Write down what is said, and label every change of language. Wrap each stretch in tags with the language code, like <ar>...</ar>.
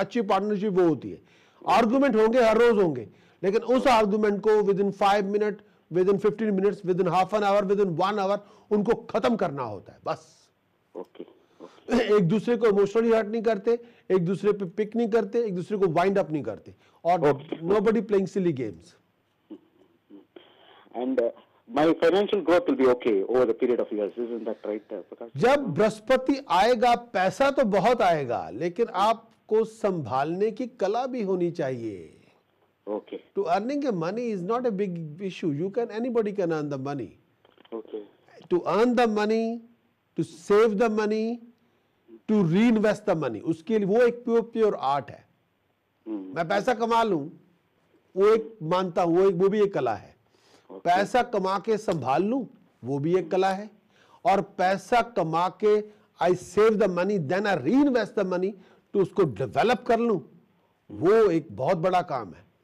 <hi>अच्छी पार्टनरशिप वो होती है। आर्गुमेंट होंगे, हर रोज होंगे, लेकिन उस आर्गुमेंट को</hi> <en>within 5 minute, within 15 minutes, within half an hour, within 1 hour</en> <hi>उनको खत्म करना होता है बस।</hi> <en>Okay.</en> <hi>एक दूसरे को इमोशनली हर्ट नहीं करते, एक दूसरे पे पिक नहीं करते, एक दूसरे को वाइंड अप नहीं करते, और</hi> <en>Nobody playing silly games. And my financial growth will be okay over the period of years. Isn't that right, Prakash?</en> <hi>जब बृहस्पति आएगा, पैसा तो बहुत आएगा, लेकिन आपको संभालने की कला भी होनी चाहिए।</hi> <en>Okay. To earning a money is not a big issue. Anybody can earn the money. Okay. To earn the money, to save the money, to reinvest the money,</en> <hi>उसके लिए वो एक प्योर आर्ट है. मैं पैसा कमा लूं, वो एक मानता हूं, वो भी एक कला है. पैसा कमा के संभाल लूं, वो भी एक कला है. और पैसा कमा के</hi> <en>I save the money,</en> <hi>then I reinvest the money, तो उसको डेवलप कर लूं, वो एक बहुत बड़ा काम है.</hi>